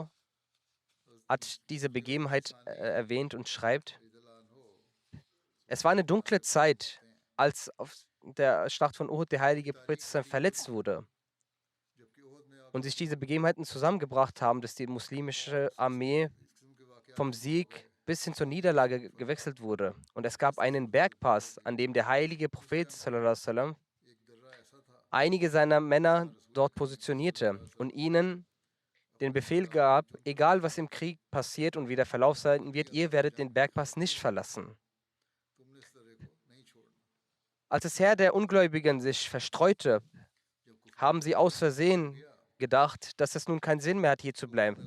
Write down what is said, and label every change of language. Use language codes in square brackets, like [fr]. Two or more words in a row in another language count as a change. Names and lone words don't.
[de] Hat diese Begebenheit erwähnt und schreibt: Es war eine dunkle Zeit, als auf der Schlacht von Uhud der heilige Prophet verletzt wurde und sich diese Begebenheiten zusammengebracht haben, dass die muslimische Armee vom Sieg bis hin zur Niederlage gewechselt wurde. Und es gab einen Bergpass, an dem der heilige Prophet [ar] صلى الله عليه وسلم [de] einige seiner Männer dort positionierte und ihnen den Befehl gab: Egal was im Krieg passiert und wie der Verlauf sein wird, ihr werdet den Bergpass nicht verlassen. Als das Heer der Ungläubigen sich verstreute, haben sie aus Versehen gedacht, dass es nun keinen Sinn mehr hat, hier zu bleiben.